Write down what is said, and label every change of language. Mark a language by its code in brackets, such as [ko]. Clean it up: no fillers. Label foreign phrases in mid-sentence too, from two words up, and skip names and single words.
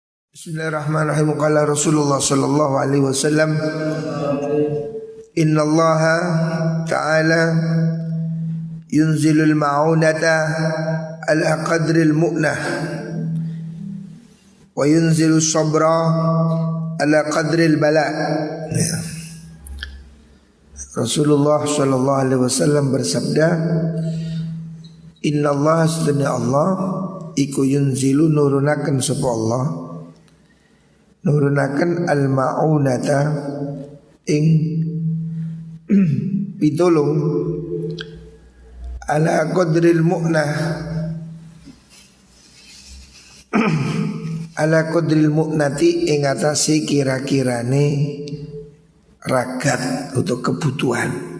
[ar] بسم الله الرحمن الرحيم. قال رسول الله صلى الله عليه وسلم، إن الله تعالى ينزل المعونة على قدر المؤونة وينزل الصبر على قدر البلاء. [jv] Rasulullah [ar] صلى الله عليه وسلم [jv] bersabda, [ar] إن الله [jv] sedana Allah iku yunzilu nurunaken sapa Allah, nurunaken al-ma'unata ing pitulung [ar] على قدر المؤونة على قدر المؤونة [jv] ing atase kira-kirane ragat [id] untuk kebutuhan.